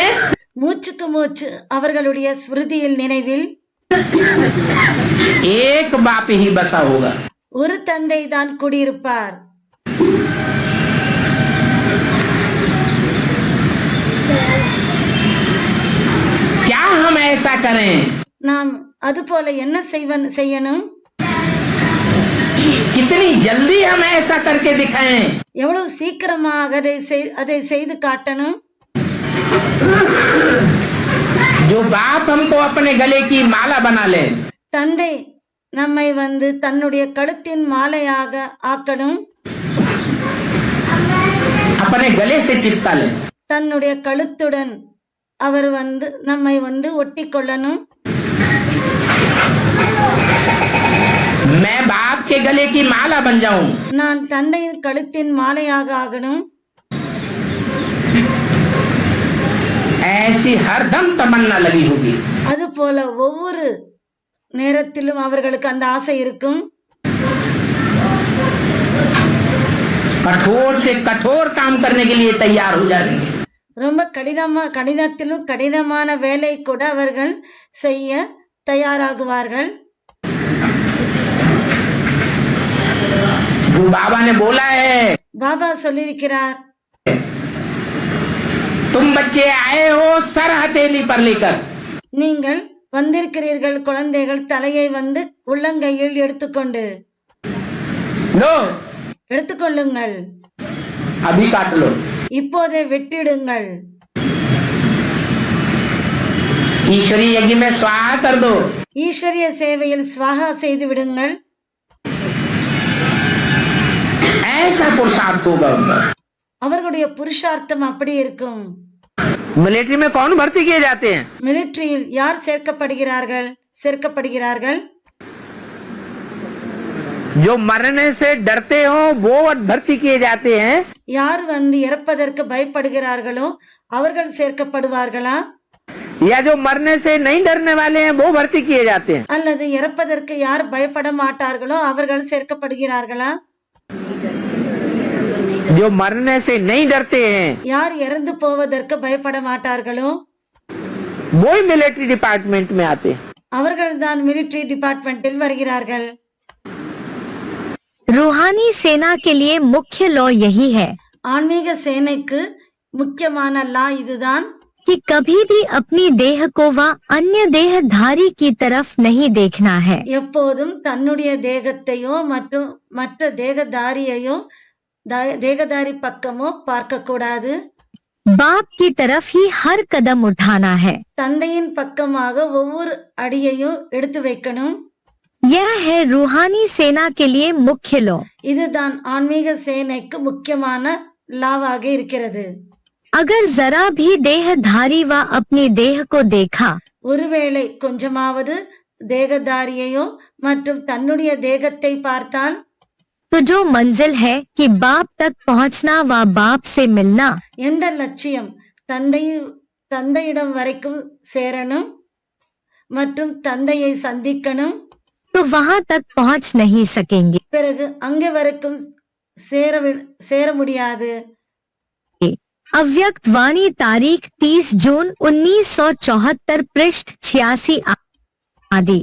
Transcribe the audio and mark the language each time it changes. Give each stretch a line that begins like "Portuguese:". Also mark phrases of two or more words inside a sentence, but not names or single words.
Tamil: மூச்சுக்கு மூச்சு அவர்களுடைய ஸ்மிருதியில் நினைவில்
Hindi: एक बाप ही बसा होगा।
Tamil: ஒரு தந்தை தான் குடியிருப்பார்.
Hindi: क्या हम ऐसा करें,
Tamil: நாம் அது போல என்ன செய்யணும்,
Hindi: कितनी जल्दी हम ऐसा करके दिखाएं,
Tamil: எவ்வளவு சீக்கிரமாக அதை செய்து காட்டணும்.
Hindi: जो बाप हमको अपने गले की माला बना ले,
Tamil: தந்தை நம்மை வந்து தன்னுடைய கழுத்தின் மாலையாக ஆக்கணும்,
Hindi: अपने गले से चिपका ले।
Tamil: தன்னுடைய கழுத்துடன் அவர் வந்து நம்மை வந்து ஒட்டி கொள்ளணும்.
Hindi: मैं बाप के गले की माला बन जाऊं,
Tamil: நான் தந்தையின் கழுத்தின் மாலையாக ஆகணும்.
Hindi: ऐसी हरदम तमन्ना लगी होगी।
Tamil: அது போல ஒவ்வொரு நேரத்திலும் அவர்களுக்கு அந்த ஆசை இருக்கும்.
Hindi: कठोर से कठोर काम करने के लिए तैयार हो जाएंगे।
Tamil: ரொம்ப கடினத்திலும் கடினமான வேலை கூட அவர்கள் செய்ய தயாராகுவார்கள்.
Hindi: जो बाबा ने बोला है,
Tamil: பாபா சொல்லியிருக்கிறார்,
Hindi: तुम बच्चे आए हो सर हथेली पर लेकर,
Tamil: நீங்கள் வந்திருக்கிறீர்கள் குழந்தைகள் தலையை வந்து உள்ளங்கையில்
Hindi: लो
Tamil: எடுத்துக்கொள்ளுங்கள்,
Hindi: अभी काट लो।
Tamil: இப்போதே வெட்டிடுங்கள்,
Hindi: ईश्वरीय यज्ञ में स्वाहा कर दो।
Tamil: ஈஸ்வரிய சேவையில் ஸ்வாகா செய்து விடுங்கள்.
Hindi: ऐसा पुरुषार्थ होगा उनका।
Tamil: அவர்களுடைய புருஷார்த்தம் அப்படி இருக்கும்.
Hindi: मिलिट्री में कौन भर्ती किए जाते हैं?
Tamil: மிலிட்ரியில் யார் சேர்க்கப்படுகிறார்கள்
Hindi: जो मरने से डरते हो वो भर्ती किए जाते हैं,
Tamil: யார் வந்து இறப்பதற்கு பயப்படுகிறார்களோ அவர்கள் சேர்க்கப்படுவார்களா
Hindi: या जो मरने से नहीं डरने वाले हैं वो भर्ती किए जाते हैं?
Tamil: அல்லது இறப்பதற்கு யார் பயப்பட மாட்டார்களோ அவர்கள் சேர்க்கப்படுகிறார்களா
Hindi: जो मरने से नहीं डरते हैं
Tamil: யார் இறந்து போவதற்கு பயப்பட மாட்டார்களோ
Hindi: वो ही
English: military department
Hindi: में आते हैं।
Tamil: அவர்கள் தான்
English: military departmentil
Tamil: வருகிறார்கள்
Hindi: रूहानी सेना के लिए मुख्य लॉ यही है
Tamil: ஆன்மீக சேனைக்கு முக்கியமான லா இதுதான்
Hindi: कि कभी भी अपनी देह को व अन्य देहधारी की तरफ नहीं देखना है।
Tamil: எப்போதும் தன்னுடைய தேகத்தையோ மற்றும் மற்ற தேகதாரியையோ தேகதாரி பக்கமோ பார்க்க கூடாது
Hindi: बाप की तरफ ही हर कदम उठाना है।
Tamil: தந்தையின் பக்கமாக ஒவ்வொரு அடியையும் எடுத்து வைக்கணும்
Hindi: यह है रूहानी सेना के लिए मुख्य लॉ।
Tamil: இதுதான் ஆன்மீக சேனைக்கு முக்கியமான லாவாக இருக்கிறது
Hindi: अगर जरा भी देहधारी व अपनी देह को देखा
Tamil: ஒருவேளை கொஞ்சமாவது தேகதாரியையோ மற்றும் தன்னுடைய தேகத்தை பார்த்தால்
Hindi: तो जो मंजिल है कि बाप तक पहुंचना व बाप से मिलना,
Tamil: எந்த லட்சியம் தந்தையிடம் வரைக்கும் சேரணும் மற்றும் தந்தையை சந்திக்கணும்
Hindi: तो वहां तक पहुंच नहीं सकेंगे।
Tamil: பிறகு அங்கே வரைக்கும் சேர முடியாது
Hindi: अव्यक्त वाणी तारीख 30 जून 1974 पृष्ठ 86 आदि।